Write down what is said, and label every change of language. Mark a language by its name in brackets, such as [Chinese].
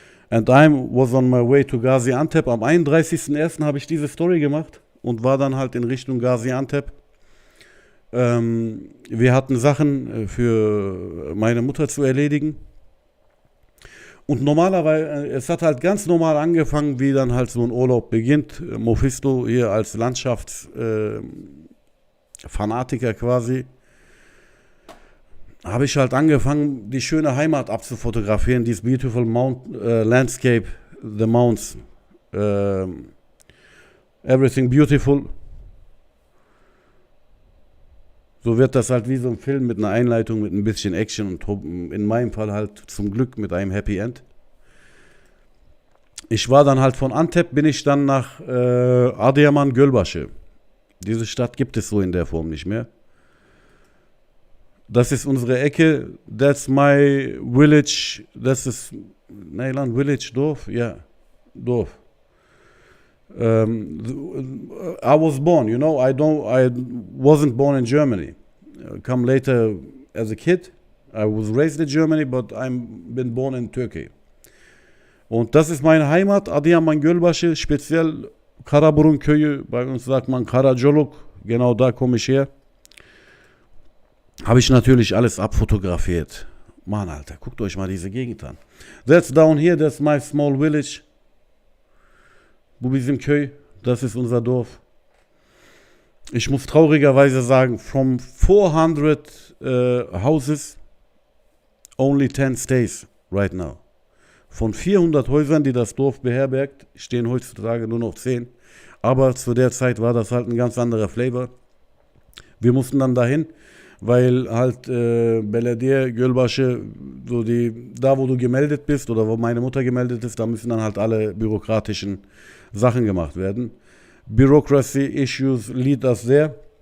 [English] And I was on my way to Gaziantep. [German] Am 31.01. habe ich diese Story gemacht und war dann halt in Richtung Gaziantep. Wir hatten Sachen für meine Mutter zu erledigen. Und normalerweise, es hat halt ganz normal angefangen, wie dann halt so ein Urlaub beginnt. Mephisto hier als Landschaftsfanatiker quasi. Habe ich halt angefangen, die schöne Heimat abzufotografieren, dieses [English] beautiful landscape, the mountains, everything beautiful. [German] So wird das halt wie so ein Film mit einer Einleitung, mit ein bisschen Action und in meinem Fall halt zum Glück mit einem Happy End. Ich war dann halt von Antep, bin ich dann nach Adıyaman Gölbaşı. Diese Stadt gibt es so in der Form nicht mehr. Das ist unsere Ecke, [English] that's my village, [German] das ist, Neyland Village, Dorf, ja, Dorf. [English] I was born, you know, I wasn't born in Germany. Come later as a kid, I was raised in Germany, but I've been born in Turkey. [German] Und das ist meine Heimat, Adıyaman Gölbaşı, speziell Karaburun Köyü, bei uns sagt man Karacoluk, genau da komme ich her. Habe ich natürlich alles abfotografiert. Mann, Alter, guckt euch mal diese Gegend an. [English] That's down here, that's my small village. [Turkish] Bu bizim köy, [German] das ist unser Dorf. Ich muss traurigerweise sagen, [English] from 400 houses, only 10 stays right now. [German] Von 400 Häusern, die das Dorf beherbergt, stehen heutzutage nur noch 10. Aber zu der Zeit war das halt ein ganz anderer Flavor. Wir mussten dann dahin, weil halt Belediye Gölbaşı, so da wo du gemeldet bist oder wo meine Mutter gemeldet ist, da müssen dann halt alle bürokratischen Sachen gemacht werden. [English] Bureaucracy issues lead us there.